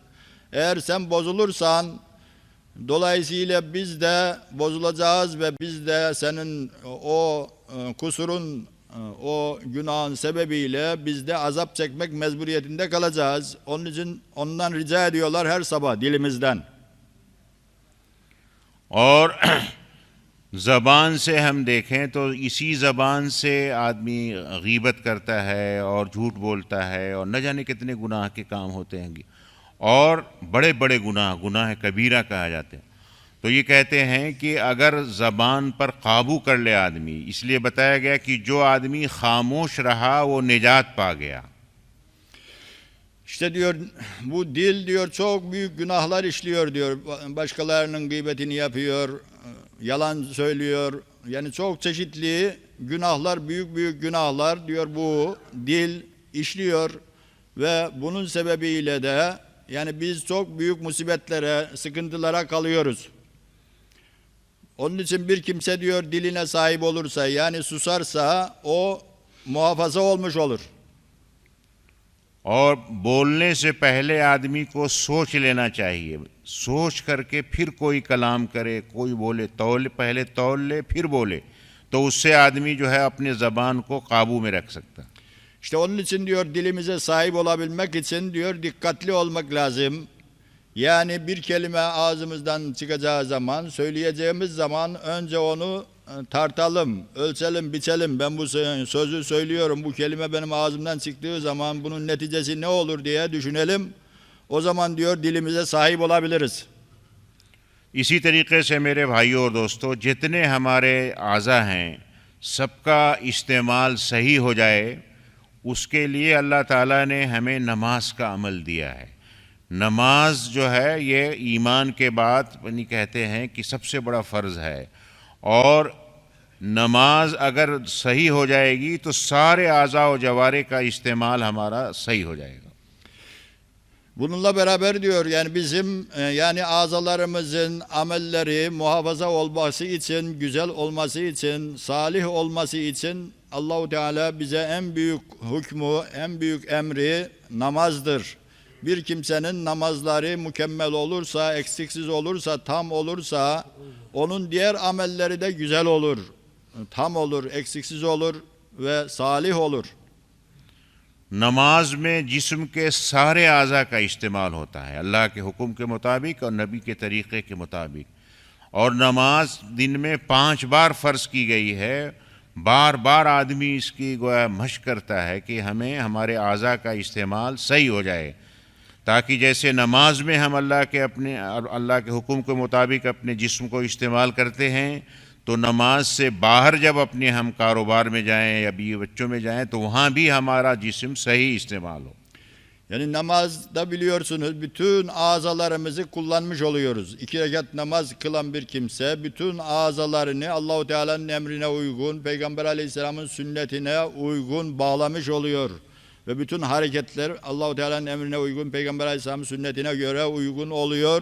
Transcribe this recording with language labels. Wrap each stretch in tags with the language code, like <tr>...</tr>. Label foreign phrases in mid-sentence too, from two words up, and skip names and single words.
<tr>Eğer sen bozulursan dolayısıyla biz de bozulacağız ve biz de senin o kusurun, o günahın sebebiyle biz de azap çekmek mecburiyetinde kalacağız. Onun için ondan rica ediyorlar her sabah dilimizden.</tr> <hi>और ज़बान से हम देखें तो इसी ज़बान से आदमी गीबत करता है और झूठ बोलता है और न जाने कितने गुनाह के काम होते हैं, और बड़े बड़े गुनाह कबीरा कहा जाते हैं। तो ये कहते हैं कि अगर ज़बान पर काबू कर ले आदमी, इसलिए बताया गया कि जो आदमी खामोश रहा वो निजात पा गया।</hi> <tr>İşte diyor bu dil diyor çok büyük günahlar işliyor diyor. Başkalarının gıybetini yapıyor, yalan söylüyor. Yani çok çeşitli günahlar, büyük büyük günahlar diyor bu dil işliyor ve bunun sebebiyle de yani biz çok büyük musibetlere, sıkıntılara kalıyoruz. Onun için bir kimse diyor diline sahip olursa yani susarsa o muhafaza olmuş olur.</tr> <hi>और बोलने से पहले आदमी को सोच लेना चाहिए, सोच करके फिर कोई कलाम करे, कोई बोले पहले तौल ले फिर बोले, तो उससे आदमी जो है अपने ज़बान को काबू में रख सकता।</hi> <tr>İşte onun için diyor dilimize sahip olabilmek için diyor dikkatli olmak lazım. Yani bir kelime ağzımızdan çıkacağı zaman, söyleyeceğimiz zaman önce onu tartalım, ölçelim, biçelim. Ben bu sözü söylüyorum, bu kelime benim ağzımdan çıktığı zaman bunun neticesi ne olur diye düşünelim. O zaman diyor dilimize sahip olabiliriz.</tr> <hi>इसी तरीके से मेरे भाइयों और दोस्तों, जितने हमारे आज़ा हैं सबका इस्तेमाल सही हो जाए, उसके लिए अल्लाह ताला ने हमें नमाज का अमल दिया है। नमाज जो है ये ईमान के बाद बनी कहते हैं कि सबसे बड़ा फ़र्ज़ है, और नमाज अगर सही हो जाएगी तो सारे आज़ा व जवारे का इस्तेमाल हमारा सही हो जाएगा।</hi> <tr>Bununla beraber diyor yani bizim yani azalarımızın amelleri muhafaza olması için, güzel olması için, salih olması için Allahu Teala bize en büyük hükmü, en büyük emri namazdır. Bir kimsenin namazları mükemmel olursa, eksiksiz olursa, tam olursa onun diğer amelleri de güzel olur. Tam olur, eksiksiz olur ve salih olur.</tr> <hi>नमाज में जिस्म के सारे आज़ा का इस्तेमाल होता है अल्लाह के हुक्म के मुताबिक और नबी के तरीक़े के मुताबिक, और नमाज दिन में 5 बार फ़र्ज़ की गई है। बार बार आदमी इसकी गोया मशक़ करता है कि हमें हमारे आज़ा का इस्तेमाल सही हो जाए, ताकि जैसे नमाज में हम अल्लाह के हुक्म के मुताबिक अपने जिस्म को इस्तेमाल करते हैं, तो नमाज से बाहर जब अपने हम कारोबार में जाएं या बीवी बच्चों में जाएं तो वहाँ भी हमारा जिस्म सही इस्तेमाल हो।</hi> <tr>Yani namazda biliyorsunuz bütün azalarımızı kullanmış oluyoruz. 2 rekat namaz kılan bir kimse bütün azalarını Allahu Teala'nın emrine uygun, Peygamber Aleyhisselam'ın sünnetine uygun bağlamış oluyor. Ve bütün hareketler Allahu Teala'nın emrine uygun, Peygamber Aleyhisselam'ın sünnetine göre uygun oluyor.</tr>